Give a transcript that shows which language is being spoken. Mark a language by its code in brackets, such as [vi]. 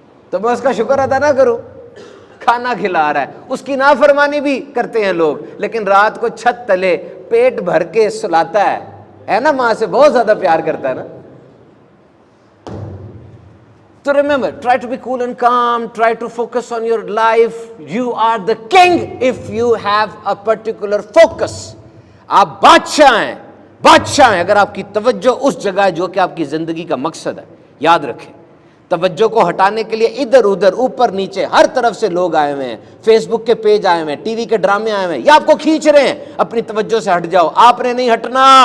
[ur] تو میں اس کا شکر ادا نہ کروں؟ کھانا کھلا رہا ہے، اس کی نافرمانی بھی کرتے ہیں لوگ، لیکن رات کو چھت تلے پیٹ بھر کے سلاتا ہے نا، ماں سے بہت زیادہ پیار کرتا ہے نا۔ [en] So remember, try to be cool and calm, try to focus on your life. You are the king if you have a particular focus. [ur] آپ بادشاہ ہیں، بادشاہ ہیں اگر آپ کی توجہ اس جگہ ہے جو کہ آپ کی زندگی کا مقصد ہے۔ یاد رکھیں، توجہ کو ہٹانے کے لیے ادھر ادھر اوپر نیچے ہر طرف سے لوگ آئے ہوئے ہیں، فیس بک کے پیج آئے ہوئے ہیں، ٹی وی کے ڈرامے آئے ہوئے ہیں، یہ آپ کو کھینچ رہے ہیں، اپنی توجہ سے ہٹ جاؤ، آپ نے نہیں ہٹنا۔